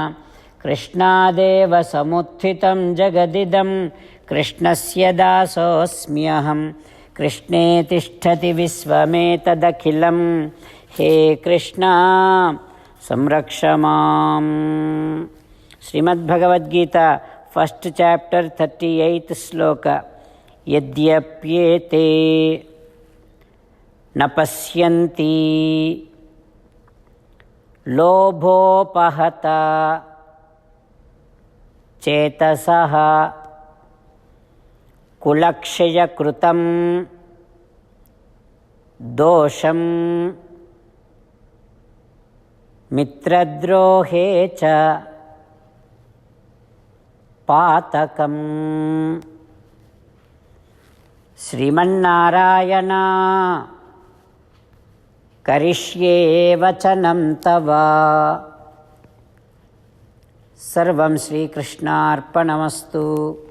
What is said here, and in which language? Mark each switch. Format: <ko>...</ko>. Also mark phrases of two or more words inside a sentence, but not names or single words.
<sa>Krishnadeva Samuthitam Jagadidam. Krishnasya Dasosmyaham. Krishne Tishtati Visvametadakhilam. He Krishna Samrakshamam.</sa> <en>Srimad Bhagavad Gita, first chapter, 38th sloka.</en> <sa>Yadyapyete napasyanti lobhopahata chetasaha kulakshaya krutam dosham mitradrohe cha పాతకం. శ్రీమన్నారాయణ కరిష్యే వచనం తవ. సర్వం శ్రీకృష్ణార్పణమస్తు.</sa>